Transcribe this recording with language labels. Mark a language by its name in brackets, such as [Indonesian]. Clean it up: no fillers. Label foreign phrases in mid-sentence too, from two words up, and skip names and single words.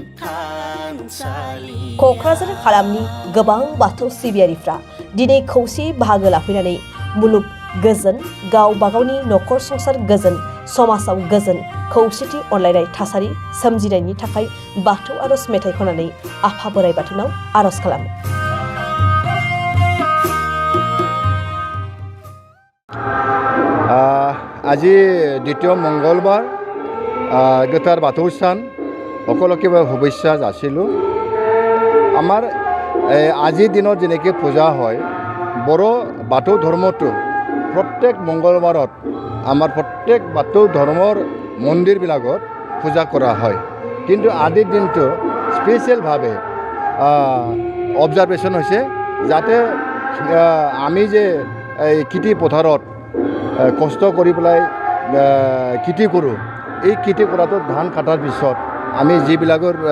[Bodo] क'क्राझार हालामनि गोबां बाथौ सिबियारिफ्रा दिनै खौसेयै बाहागो लाफैनानै मुलुग गोजोन गावबा गावनि न'खर संसार गोजोन समाजाव गोजोन खौसेथि अनलायनाय थासारि सोमजिनायनि थाखाय बाथौ आरज मेथाइ खननानै आफा बोराइ बाथौनाव आरज खालामो। [Assamese] আজি দ্বিতীয় মঙ্গলবার গোটার বাথৌ सान সকলকে শুভেচ্ছা যাচিলোঁ। আমাৰ আজিৰ দিনত যেনেকৈ পূজা হয় বড় বাথৌ ধৰ্মটো প্ৰত্যেক মঙ্গলবাৰত আমাৰ প্ৰত্যেক বাথৌ ধৰ্মৰ মন্দিৰবিলাকত পূজা কৰা হয়, কিন্তু আজিৰ দিনটো স্পেচিয়েলভাৱে অবজাৰ্ভেশ্যন হৈছে যাতে আমি যে এই খেতি পথাৰত কষ্ট কৰি পেলাই খেতি কৰোঁ, এই খেতি কৰাটো ধান কাটাৰ পিছত আমি যিবিলাকৰ